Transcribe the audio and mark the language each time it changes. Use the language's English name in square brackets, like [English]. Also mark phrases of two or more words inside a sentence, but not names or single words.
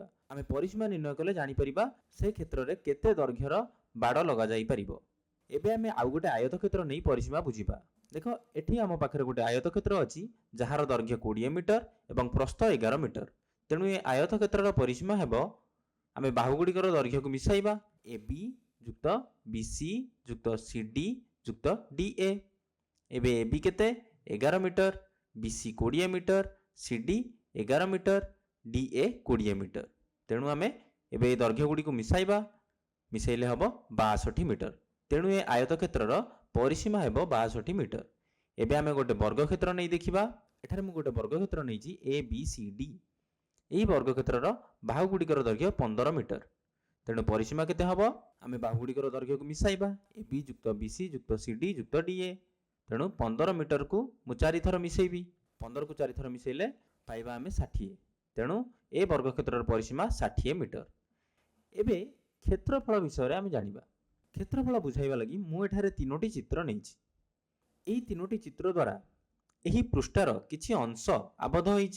[Odia] ଆମେ ପରିସୀମା ନିର୍ଣ୍ଣୟ କଲେ ଜାଣି ପାରିବା ସେ କ୍ଷେତ୍ର ରେ କେତେ ଦୈର୍ଘ୍ୟର ବାଡ଼ ଲଗା ଯାଇ ପାରିବ। ଏବେ ଆମେ ଆଉ ଗୋଟେ ଆୟତ କ୍ଷେତ୍ର ନେଇ ପରିସୀମା ବୁଝିବା। ଦେଖ ଏଠି ଆମ ପାଖରେ ଗୋଟେ ଆୟତ କ୍ଷେତ୍ର ଅଛି ଯାହାର ଦୈର୍ଘ୍ୟ 20 ମିଟର ଏବଂ ପ୍ରସ୍ଥ 11 ମିଟର। ତେଣୁ ଏ ଆୟତ କ୍ଷେତ୍ରର ପରିସୀମା ହେବ, ଆମେ ବାହୁଗୁଡ଼ିକର ଦୈର୍ଘ୍ୟ କୁ ମିଶାଇବା, ଏ ବି ଯୁକ୍ତ ବି ସି ଯୁକ୍ତ ସି ଡି ଯୁକ୍ତ ଡି ଏ। ଏବେ ଏ ବି କେତେ? 11 ମିଟର, ବି ସି 20 ମିଟର, ସି ଡି 11 ମିଟର, ଡି ଏ 20 ମିଟର। ତେଣୁ ଆମେ ଏବେ ଦୈର୍ଘ୍ୟ ଗୁଡ଼ି କୁ ମିଶାଇବା, ମିଶାଇଲେ ହେବ 62 ମିଟର। ତେଣୁ ଏ ଆୟତ କ୍ଷେତ୍ରର ପରିସୀମା ହେବ 62 ମିଟର। ଏବେ ଆମେ ଗୋଟେ ବର୍ଗ କ୍ଷେତ୍ର ନେଇ ଦେଖିବା। ଏଠାରେ ମୁଁ ଗୋଟେ ବର୍ଗ କ୍ଷେତ୍ର ନେଇଛି ଏ ବି ସି ଡି। ଏହି ବର୍ଗ କ୍ଷେତ୍ରର ବାହୁଗୁଡ଼ିକର ଦୈର୍ଘ୍ୟ 15 ମିଟର। ତେଣୁ ପରିସୀମା କେତେ ହେବ? ଆମେ ବାହୁଗୁଡ଼ିକର ଦୈର୍ଘ୍ୟ କୁ ମିଶାଇବା, ଏ ବି ଯୁକ୍ତ ବି ସି ଯୁକ୍ତ ସି ଡି ଯୁକ୍ତ ଡି ଏ। ତେଣୁ 15 ମିଟର କୁ ମୁଁ 4 ଥର ମିଶାଇବି। 15 କୁ 4 ଥର ମିଶାଇଲେ ପାଇବା ଆମେ 60। ତେଣୁ ଏ ବର୍ଗ କ୍ଷେତ୍ରର ପରିସୀମା 60 ମିଟର। ଏବେ କ୍ଷେତ୍ରଫଳ ବିଷୟ ଆମେ ଜାଣିବା। କ୍ଷେତ୍ରଫଳ ବୁଝାଇବା ଲାଗି ମୁଁ ଏଠାରେ 3ଟି ଚିତ୍ର ନେଇଛି। ଏହି 3ଟି ଚିତ୍ର ଦ୍ୱାରା ଏହି ପୃଷ୍ଠାର କିଛି ଅଂଶ ଆବଦ୍ଧ ହୋଇଛି।